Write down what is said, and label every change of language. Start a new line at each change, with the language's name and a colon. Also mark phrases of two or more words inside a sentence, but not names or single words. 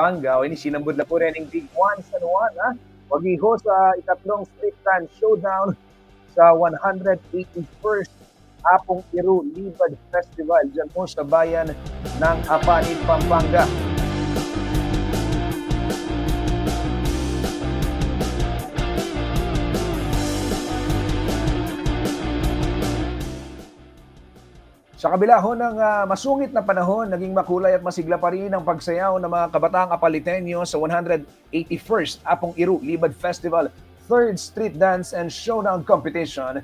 Pampanga: O ini sinambod na po rin ng Big Juan San Juan.
Filipino: Mag-iho sa ikatlong
English: street dance showdown
Filipino: sa 181st Apong Iru Libad Festival dyan po sa bayan ng Apalit, Pampanga. Sa kabila ho ng masungit na panahon, naging makulay at masigla pa rin ang pagsayaw ng mga kabataang Apalitenyo sa 181st Apong Iru Libad Festival 3rd Street Dance and Showdown Competition.